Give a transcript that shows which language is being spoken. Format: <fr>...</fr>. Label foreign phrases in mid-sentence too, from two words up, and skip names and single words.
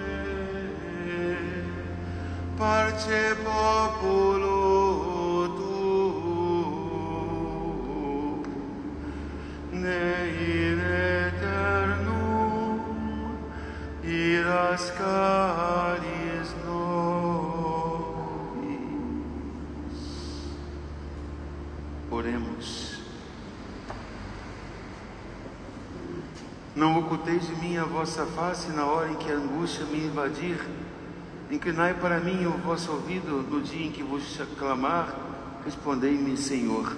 <la>parce populo tuo, ne in eternum iras caris nobis.</la> <pt>Oremos. Não oculteis de mim a vossa face na hora em que a angústia me invadir. Inclinai para mim o vosso ouvido no dia em que vos clamar. Respondei-me, Senhor.</pt>